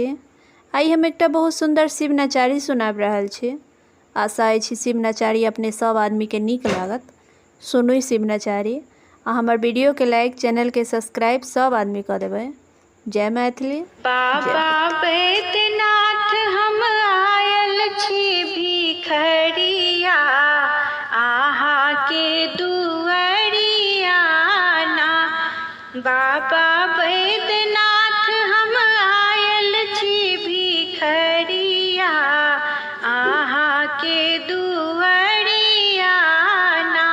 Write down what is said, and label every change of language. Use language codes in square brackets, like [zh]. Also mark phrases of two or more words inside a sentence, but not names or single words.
[mai] आई हम एकटा बहुत सुंदर शिव नचारी सुनाब रहल छी। आशा अछि शिव नचारी अपने सब आदमी के नीक लागत। सुनू शिव नचारी आ हमर वीडियो के लाइक, चैनल के सब्सक्राइब सब आदमी कर देबै। जय मैथिली। बाबा बैद्यनाथ हम आयल छी भिखरिया, आहा के दुआरिया ना। बाबा बैद्यनाथ हम आयल छी भिखरिया, आहा के दुआरिया ना।